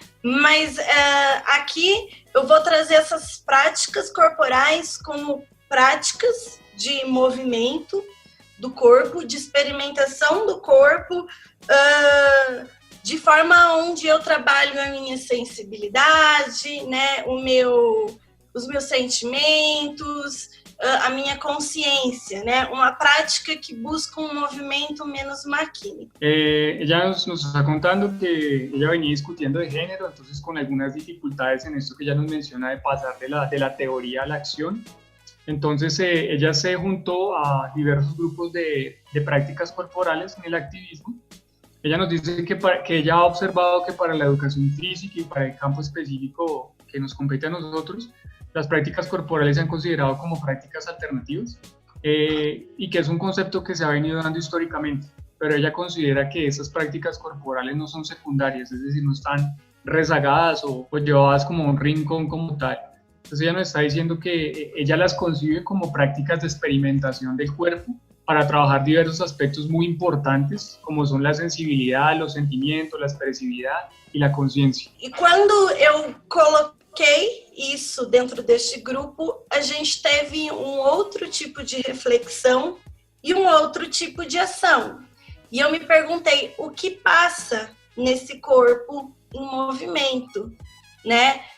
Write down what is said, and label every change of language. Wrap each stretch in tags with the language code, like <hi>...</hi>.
<pt>Mas aqui eu vou trazer essas práticas corporais como práticas de movimento do corpo, de experimentação do corpo, de forma onde eu trabalho a minha sensibilidade, né? Os meus sentimentos, a minha consciência, né? Uma prática que busca um movimento menos maquínico.</pt> <es>Ella nos está contando que ella venía discutiendo de género, entonces con algunas dificultades en esto que ella nos menciona de pasar de la teoría a la acción. Entonces ella se juntó a diversos grupos de prácticas corporales en el activismo Ella nos dice que ella ha observado que para la educación física y para el campo específico que nos compete a nosotros, las prácticas corporales se han considerado como prácticas alternativas y que es un concepto que se ha venido dando históricamente, pero ella considera que esas prácticas corporales no son secundarias, es decir, no están rezagadas o llevadas como a un rincón como tal. Entonces ella nos está diciendo que ella las concibe como prácticas de experimentación del cuerpo para trabajar diversos aspectos muy importantes, como son la sensibilidad, los sentimientos, la expresividad y la conciencia.</es> <pt>E quando eu coloquei isso dentro deste grupo, a gente teve outro tipo de reflexão e outro tipo de ação. E eu me perguntei o que passa nesse corpo em movimento, né?</pt>